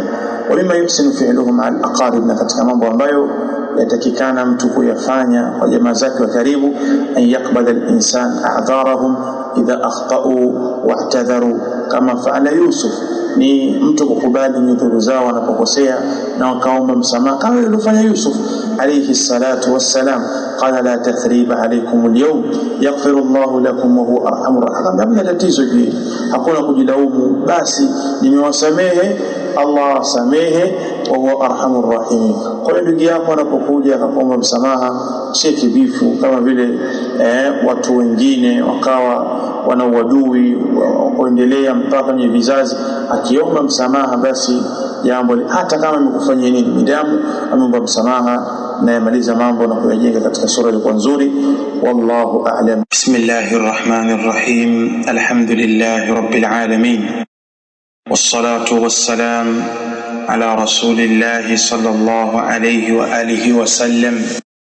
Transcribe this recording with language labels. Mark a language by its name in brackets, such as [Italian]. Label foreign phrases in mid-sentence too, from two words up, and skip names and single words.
[Arabic] ومما يحسن فعلهم على الأقارب, [Swahili] na katika mambo ambayo yatakikana mtu kuyafanya kwa jamaa zake wa karibu, [Arabic] أن يقبل الإنسان أعذارهم إذا أخطؤوا واعتذروا كما فعل يوسف, [Swahili] ni mtu kukubali nyudhuru zao wanapokosea na wakaomba msamaha kama alivyofanya Yusuf [Arabic] عليه الصلاة والسلام. قال لا تثريب عليكم اليوم يغفر الله لكم وهو أرحم الراحمين, [Swahili] hamna tatizo hili, hakuna kujilaumu, basi nimewasamehe, Allah samehe, [Arabic] وهو أرحم الراحمين. [Swahili] Kwa hiyo ndugu yako anapokuja akaomba msamaha, si kibifu kama vile watu wengine wakawa wana uadui kuendelea mpaka kwenye vizazi. Akiomba msamaha basi jambo hata kama amekufanyia nini, midamu ameomba msamaha na yamaliza mambo na kuyajenga katika sura ilikuwa nzuri. [Arabic] والله أعلم. بسم الله الرحمن الرحيم. الحمد لله رب العالمين. والصلاة والسلام على رسول الله صلى الله عليه وعلى آله وسلم.